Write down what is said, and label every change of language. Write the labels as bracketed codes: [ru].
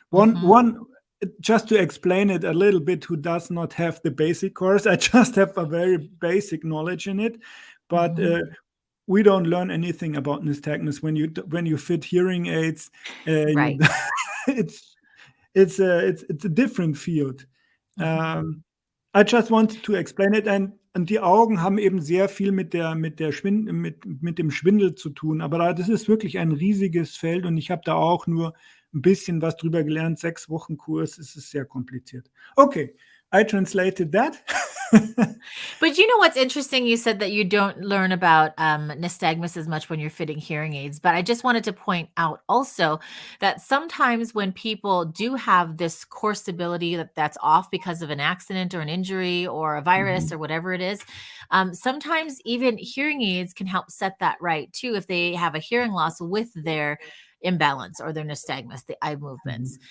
[en] One, just to explain it a little bit, who does not have the basic course, I just have a very basic knowledge in it, but we don't learn anything about nystagmus when you fit hearing aids. Right. It's a different field. I just wanted to explain it, [de] und die Augen haben eben sehr viel mit dem Schwindel zu tun, aber das ist wirklich ein riesiges Feld und ich habe da auch nur ein bisschen was drüber gelernt, 6 Wochen Kurs, es ist sehr kompliziert. [en] Okay, I translated that. But what's interesting? You said that you don't learn about nystagmus as much when you're fitting hearing aids. But I just wanted to point out also that sometimes when people do have this core stability that's off because of an accident or an injury or a virus or whatever it is, sometimes even hearing aids can help set that right too if they have a hearing loss with their imbalance or their nystagmus, the eye movements.